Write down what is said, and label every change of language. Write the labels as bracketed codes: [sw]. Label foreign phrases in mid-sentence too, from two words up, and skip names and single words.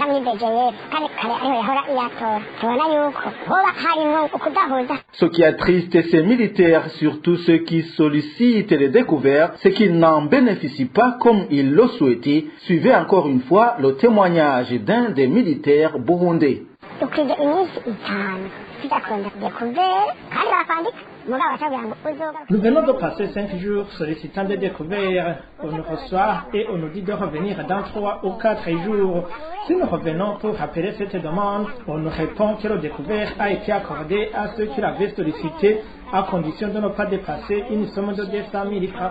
[fr] Ce qui attriste ces militaires, surtout ceux qui sollicitent les découvertes, c'est qu'ils n'en bénéficient pas comme ils le souhaitaient. Suivez encore une fois le témoignage d'un des militaires burundais. [rn] dukwiye iminsi itanu tudakonda découvert kandi bakwandika mugabo bacabwira ngo uzoga. [fr] Nous venons de passer 5 jours sollicitant des découvertes. On nous reçoit et on nous dit de revenir dans 3 ou 4 jours. Si nous revenons pour appeler cette demande, on nous répond que le découvert a été accordé à ceux qui l'avaient sollicité à condition de ne pas dépasser une somme de 200 000 francs.